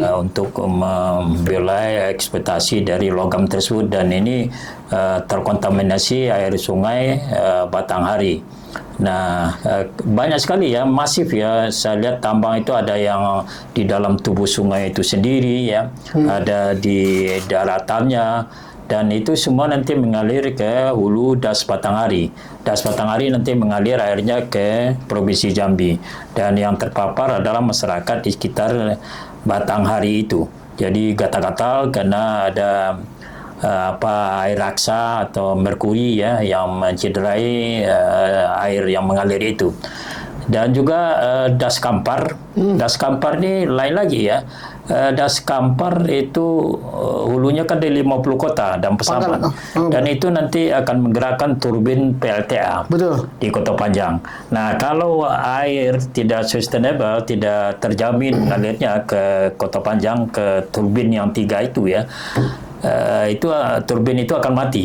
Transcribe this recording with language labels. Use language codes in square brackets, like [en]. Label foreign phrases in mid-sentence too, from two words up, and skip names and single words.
[id] untuk membelai eksploitasi dari logam tersebut, dan ini terkontaminasi air sungai Batanghari. Nah, banyak sekali ya, masif ya. Saya lihat tambang itu ada yang di dalam tubuh sungai itu sendiri ya, ada di daratannya. Dan itu semua nanti mengalir ke hulu das Batanghari. Das Batanghari nanti mengalir airnya ke Provinsi Jambi. Dan yang terpapar adalah masyarakat di sekitar Batanghari itu. Jadi gatal-gatal karena ada air raksa atau merkuri ya yang mencederai air yang mengalir itu. Dan juga das Kampar. Das Kampar ini lain lagi ya. Das Kampar itu hulunya kan di 50 kota dan Pasaman. Dan itu nanti akan menggerakkan turbin PLTA. Betul. Di Kota Panjang. Nah, kalau air tidak sustainable, tidak terjamin mengalirnya ke Kota Panjang, ke turbin yang 3 itu ya, itu turbin itu akan mati.